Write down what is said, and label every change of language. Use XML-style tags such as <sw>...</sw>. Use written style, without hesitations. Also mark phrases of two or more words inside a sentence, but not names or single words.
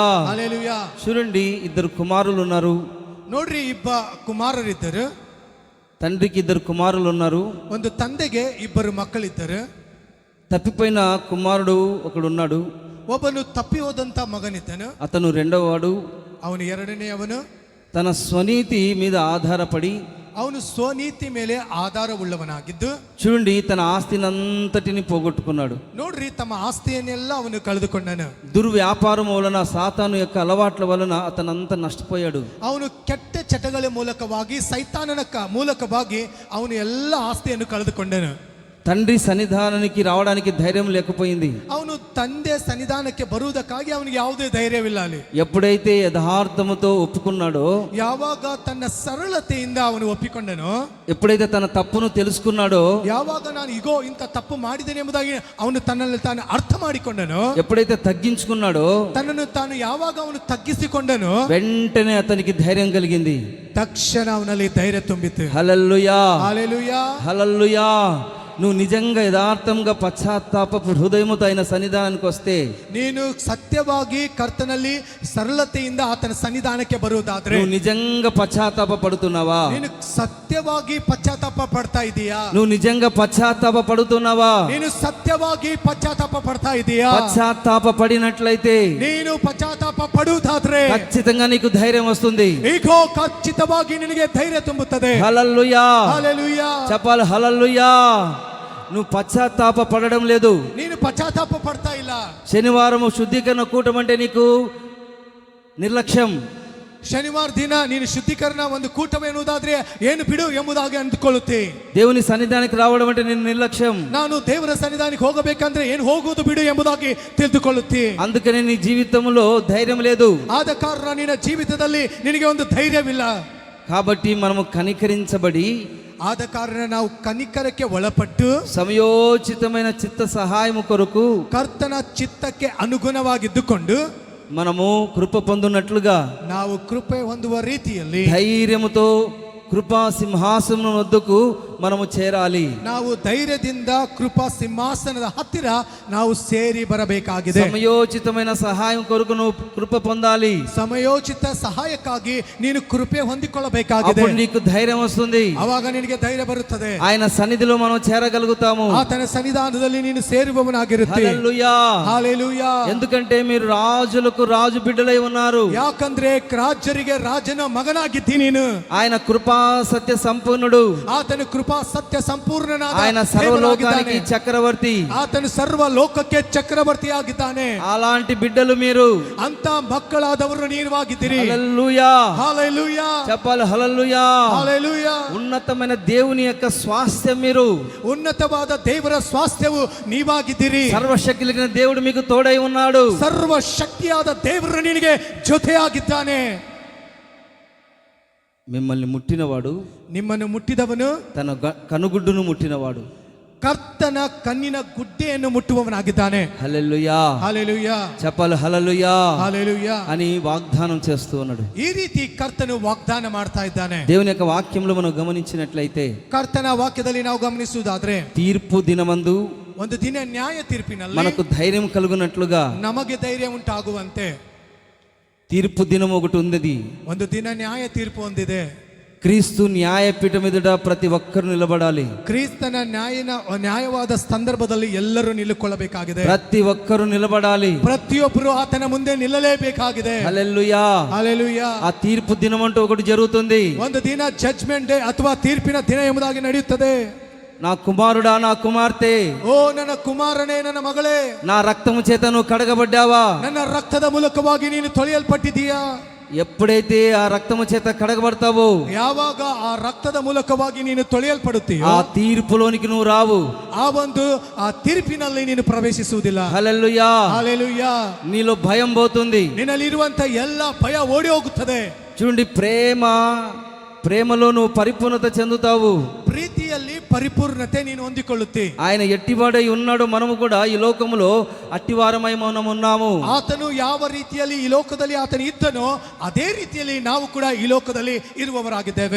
<te>హల్లెలూయా. చూడండి, ఇద్దరు కుమారులు ఉన్నారు.</te> <kn>ನೋಡ್ರಿ, ಇಬ್ಬ ಕುಮಾರರಿದ್ದರು.</kn> <te>తండ్రికి ఇద్దరు కుమారులు ఉన్నారు.</te> <kn>ಒಂದು ತಂದೆಗೆ ಇಬ್ಬರು ಮಕ್ಕಳಿದ್ದರು.</kn> <te>తప్పిపోయిన కుమారుడు ఒకడున్నాడు.</te> <kn>ಒಬ್ಬನು ತಪ್ಪಿ ಹೋದಂತ ಮಗನಿದ್ದನು.</kn> <te>అతను రెండవవాడు.</te> <kn>ಅವನು ಎರಡನೇ ಅವನು.</kn> <te>తన స్వనీతి మీద ఆధారపడి</te> <kn>ಅವನು ಸ್ವನೀತಿ ಮೇಲೆ ಆಧಾರವುಳ್ಳವನಾಗಿದ್ದು,</kn> <te>చూడండి, తన ఆస్తినంతటిని పోగొట్టుకున్నాడు.</te> <kn>ನೋಡ್ರಿ, ತಮ್ಮ ಆಸ್ತಿಯನ್ನೆಲ್ಲ ಅವನು ಕಳೆದುಕೊಂಡನು.</kn> <te>దుర్వ్యాపారం వలన, సాతాను యొక్క అలవాట్ల వలన అతనంతా నష్టపోయాడు.</te> <kn>ಅವನು ಕೆಟ್ಟ ಚಟಗಳ ಮೂಲಕವಾಗಿ, ಸೈತಾನನ ಮೂಲಕವಾಗಿ ಅವನು ಎಲ್ಲ ಆಸ್ತಿಯನ್ನು ಕಳೆದುಕೊಂಡನು.</kn> <te>తండ్రి సన్నిధానానికి రావడానికి ధైర్యం లేకపోయింది.</te> <kn>ಅವನು ತಂದೆ ಸನ್ನಿಧಾನಕ್ಕೆ ಬರುವುದಕ್ಕಾಗಿ ಅವನಿಗೆ ಯಾವುದೇ ಧೈರ್ಯವಿಲ್ಲ. ಅಲ್ಲಿ</kn> <te>ఎప్పుడైతే యథార్థముతో ఒప్పుకున్నాడో,</te> <kn>ಯಾವಾಗ ತನ್ನ ಸರಳತೆಯಿಂದ ಅವನು ಒಪ್ಪಿಕೊಂಡನೋ,</kn> <te>ఎప్పుడైతే తన తప్పును తెలుసుకున్నాడో,</te> <kn>ಯಾವಾಗ ನಾನು ಇಗೋ ಇಂಥ ತಪ್ಪು ಮಾಡಿದ್ದೇನೆ ಎಂಬುದಾಗಿ ಅವನು ತನ್ನಲ್ಲಿ ತಾನು ಅರ್ಥ ಮಾಡಿಕೊಂಡನೋ,</kn> <te>ఎప్పుడైతే తగ్గించుకున్నాడో,</te> <kn>ತನ್ನನ್ನು ತಾನು ಯಾವಾಗ ಅವನು ತಗ್ಗಿಸಿಕೊಂಡನೋ,</kn> <te>వెంటనే అతనికి ధైర్యం కలిగింది.</te> <kn>ತಕ್ಷಣ ಅವನಲ್ಲಿ ಧೈರ್ಯ ತುಂಬಿತು.</kn> <te>హల్లెలూయా, హల్లెలూయా, హల్లెలూయా. నువ్వు నిజంగా యథార్థంగా పశ్చాత్తాపపు హృదయముతో ఆయన సన్నిధానానికి వస్తే,</te> <kn>ನೀನು ಸತ್ಯವಾಗಿ ಕರ್ತನಲ್ಲಿ ಸರಳತೆಯಿಂದ ಆತನ ಸನ್ನಿಧಾನಕ್ಕೆ ಬರುವುದಾದ್ರೆ,</kn> <te>నువ్వు నిజంగా పశ్చాత్తాప పడుతున్నావా?</te> <kn>ನೀನು ಸತ್ಯವಾಗಿ ಪಶ್ಚಾತ್ತಾಪ ಪಡ್ತಾ ಇದೀಯಾ?</kn> <te>నువ్వు నిజంగా పశ్చాత్తాప పడుతున్నావా?</te> <kn>ನೀನು ಸತ್ಯವಾಗಿ ಪಶ್ಚಾತ್ತಾಪ ಪಡ್ತಾ ಇದೀಯಾ?</kn> <te>పశ్చాత్తాప పడినట్లయితే</te> <kn>ನೀನು ಪಶ್ಚಾತ್ತಾಪ ಪಡುವುದಾದ್ರೆ</kn> <te>ఖచ్చితంగా నీకు ధైర్యం వస్తుంది.</te> <kn>ಈಗೋ ಖಚಿತವಾಗಿ ನಿನಗೆ ಧೈರ್ಯ ತುಂಬುತ್ತದೆ.</kn> <te>హల్లెలూయా, హల్లెలూయా. చెప్పాలి హల్లెలూయా. నువ్వు పశ్చాత్తాప పడడం లేదు.</te> <kn>ನೀನು ಪಶ್ಚಾತ್ತಾಪ ಪಡ್ತಾ ಇಲ್ಲ.</kn> <te>శనివారం శుద్ధీకరణ కూటం అంటే నీకు నిర్లక్ష్యం.</te> <kn>ಶನಿವಾರ ದಿನ ನೀನು ಶುದ್ಧೀಕರಣ ಒಂದು ಕೂಟವೇನುವುದಾದ್ರೆ ಏನು ಬಿಡು ಎಂಬುದಾಗಿ ಅಂದುಕೊಳ್ಳುತ್ತೆ.</kn> <te>దేవుని సన్నిధానానికి రావడం అంటే నేను నిర్లక్ష్యం.</te> <kn>ನಾನು ದೇವರ ಸನ್ನಿಧಾನಕ್ಕೆ ಹೋಗಬೇಕಂದ್ರೆ ಏನು ಹೋಗುವುದು ಬಿಡು ಎಂಬುದಾಗಿ ತಿಳಿದುಕೊಳ್ಳುತ್ತೆ.</kn> <te>అందుకనే నీ జీవితంలో ధైర్యం లేదు.</te> <kn>ಆದ ಕಾರಣ ನಿನ್ನ ಜೀವಿತದಲ್ಲಿ ನಿನಗೆ ಒಂದು ಧೈರ್ಯವಿಲ್ಲ.</kn> <te>కాబట్టి మనము కనికరించబడి,</te> <kn>ಆದ ಕಾರಣ ನಾವು ಕನಿಕರಕ್ಕೆ ಒಳಪಟ್ಟು</kn> <te>సమయోచితమైన చిత్త సహాయము కొరకు</te> <kn>ಕರ್ತನ ಚಿತ್ತಕ್ಕೆ ಅನುಗುಣವಾಗಿದ್ದುಕೊಂಡು</kn> <te>మనము కృప పొందునట్లుగా,</te> <kn>ನಾವು ಕೃಪೆ ಹೊಂದುವ ರೀತಿಯಲ್ಲಿ</kn> <te>ధైర్యముతో కృపా సింహాసనం వద్దకు మనము చేరాలి.</te> <kn>ನಾವು ಧೈರ್ಯದಿಂದ ಕೃಪಾ ಸಿಂಹಾಸನದ ಹತ್ತಿರ ನಾವು ಸೇರಿ ಬರಬೇಕಾಗಿದೆ.</kn> <te>సమయోచితమైన సహాయం కొరకు నువ్వు కృప పొందాలి.</te> <kn>ಸಮಯೋಚಿತ ಸಹಾಯಕ್ಕಾಗಿ ನೀನು ಕೃಪೆ ಹೊಂದಿಕೊಳ್ಳಬೇಕಾಗಿದೆ.</kn> <te>అప్పుడు నీకు ధైర్యం వస్తుంది.</te> <kn>ಅವಾಗ ನಿನಗೆ ಧೈರ್ಯ ಬರುತ್ತದೆ.</kn> <te>ఆయన సన్నిధిలో మనం చేరగలుగుతాము.</te> <kn>ಆತನ ಸನ್ನಿಧಾನದಲ್ಲಿ ನೀನು ಸೇರುವವನಾಗಿರುತ್ತೆ.</kn> <te>హల్లెలూయా, హల్లెలూయా. ఎందుకంటే మీరు రాజులకు రాజు బిడ్డలై ఉన్నారు.</te> <kn>ಯಾಕಂದ್ರೆ ರಾಜರಿಗೆ ರಾಜನ ಮಗನಾಗಿದ್ದಿ ನೀನು.</kn> <te>ఆయన కృపా సత్య సంపూర్ణుడు.</te> <kn>ಆತನ ಕೃಪಾ ಸತ್ಯ ಸಂಪೂರ್ಣನಾದ</kn> <te>ఆయన సర్వలోకానికి చక్రవర్తి.</te> <kn>ಆತನು ಸರ್ವ ಲೋಕಕ್ಕೆ ಚಕ್ರವರ್ತಿ ಆಗಿದ್ದಾನೆ.</kn> <te>అలాంటి బిడ్డలు మీరు. ಅಂತ ಮಕ್ಕಳಾದವರು ನೀವಾಗಿದ್ದೀರಿ. హల్లెలూయా, హల్లెలూయా, చెప్పాలి హల్లెలూయా. హల్లెలూయా. ఉన్నతమైన దేవుని యొక్క స్వాస్థ్యం మీరు.</te> <kn>ఉన్నతವಾದ ದೇವರ ಸ್ವಾಸ್ಥ್ಯವು ನೀವಾಗಿದ್ದೀರಿ.</kn> <te>సర్వశక్తి కలిగిన దేవుడు మీకు తోడై ఉన్నాడు.</te> <kn>ಸರ್ವ ಶಕ್ತಿಯಾದ ದೇವರು ನಿನಗೆ ಜೊತೆಯಾಗಿದ್ದಾನೆ.</kn> <te>మిమ్మల్ని ముట్టినవాడు,</te> <kn>ನಿಮ್ಮನ್ನು ಮುಟ್ಟಿದವನು</kn> <te>తన కనుగుడ్డును ముట్టినవాడు</te> <kn>ಕರ್ತನ ಕಣ್ಣಿನ ಗುಡ್ಡೆಯನ್ನು ಮುಟ್ಟುವವನಾಗಿದ್ದಾನೆ.</kn> <te>హల్లెలూయా, హల్లెలూయా, చెప్పాలి హల్లెలూయా హల్లెలూయా అని వాగ్దానం చేస్తూ ఉన్నాడు.</te> <kn>ಈ ರೀತಿ ಕರ್ತನು ವಾಗ್ದಾನ ಮಾಡ್ತಾ ಇದ್ದಾನೆ.</kn> <te>దేవుని యొక్క వాక్యంలో మనం గమనించినట్లయితే,</te> <kn>ಕರ್ತನ ವಾಕ್ಯದಲ್ಲಿ ನಾವು ಗಮನಿಸುವುದಾದ್ರೆ,</kn> <te>తీర్పు దినమందు</te> <kn>ಒಂದು ದಿನ ನ್ಯಾಯ ತೀರ್ಪಿನಲ್ಲಿ</kn> <te>మనకు ధైర్యం కలుగునట్లుగా</te> <kn>ನಮಗೆ ಧೈರ್ಯ ಉಂಟಾಗುವಂತೆ</kn> <te>తీర్పు దినం ఒకటి ఉంది.</te> <kn>ಒಂದು ದಿನ ನ್ಯಾಯ ತೀರ್ಪು ಹೊಂದಿದೆ.</kn> <te>క్రీస్తు న్యాయపీఠం ఎదుట ప్రతి ఒక్కరు నిలబడాలి.</te> <kn>ಕ್ರಿಸ್ತನ ನ್ಯಾಯವಾದ ಸಂದರ್ಭದಲ್ಲಿ ಎಲ್ಲರೂ ನಿಲ್ಲುಕೊಳ್ಳಬೇಕಾಗಿದೆ.</kn> <te>ప్రతి ఒక్కరు నిలబడాలి.</te> <kn>ಪ್ರತಿಯೊಬ್ಬರು ಆತನ ಮುಂದೆ ನಿಲ್ಲಲೇಬೇಕಾಗಿದೆ.</kn> <te>హల్లెలూయా, హల్లెలూయా. ఆ తీర్పు దినం అంటూ ఒకటి జరుగుతుంది.</te> <kn>ಒಂದು ದಿನ</kn> <en>judgment day</en> <kn>ಅಥವಾ ತೀರ್ಪಿನ ದಿನ ಎಂಬುದಾಗಿ ನಡೆಯುತ್ತದೆ.</kn> <te>నా కుమారుడా, నా కుమార్తె,</te> <kn>ಓ ನನ್ನ ಕುಮಾರನೇ, ನನ್ನ ಮಗಳೇ,</kn> <te>నా రక్తము చేత నువ్వు కడగబడ్డావా?</te> <kn>ನನ್ನ ರಕ್ತದ ಮೂಲಕವಾಗಿ ನೀನು ತೊಳೆಯಲ್ಪಟ್ಟಿದ್ದೀಯಾ?</kn> <te>ఎప్పుడైతే ఆ రక్తము చేత కడగబడతావో,</te> <kn>ಯಾವಾಗ ಆ ರಕ್ತದ ಮೂಲಕವಾಗಿ ನೀನು ತೊಳೆಯಲ್ಪಡುತ್ತೀಯೋ,</kn> <te>ఆ తీర్పులోనికి నువ్వు రావు.</te> <kn>ಆ ತೀರ್ಪಿನಲ್ಲಿ ನೀನು ಪ್ರವೇಶಿಸುವುದಿಲ್ಲ.</kn> <te>హల్లెలూయా, హల్లెలూయా. నీలో భయం పోతుంది.</te> <kn>ನಿನ್ನಲ್ಲಿರುವಂತ ಎಲ್ಲ ಭಯ ಓಡಿ ಹೋಗುತ್ತದೆ.</kn> <te>చూడండి, ప్రేమలో నువ్వు పరిపూర్ణత చెందుతావు.</te> <kn>ಪ್ರೀತಿಯಲ್ಲಿ ಪರಿಪೂರ್ಣತೆ ನೀನು ಹೊಂದಿಕೊಳ್ಳುತ್ತಿ.</kn> <te>ఆయన ఎట్టివాడై ఉన్నాడు, మనము కూడా ఈ లోకములో అట్టివారమై మనం ఉన్నాము.</te> <kn>ಆತನು ಯಾವ ರೀತಿಯಲ್ಲಿ ಈ ಲೋಕದಲ್ಲಿ ಆತನು ಇದ್ದನೋ ಅದೇ ರೀತಿಯಲ್ಲಿ ನಾವು ಕೂಡ ಈ ಲೋಕದಲ್ಲಿ ಇರುವವರಾಗಿದ್ದೇವೆ.</kn>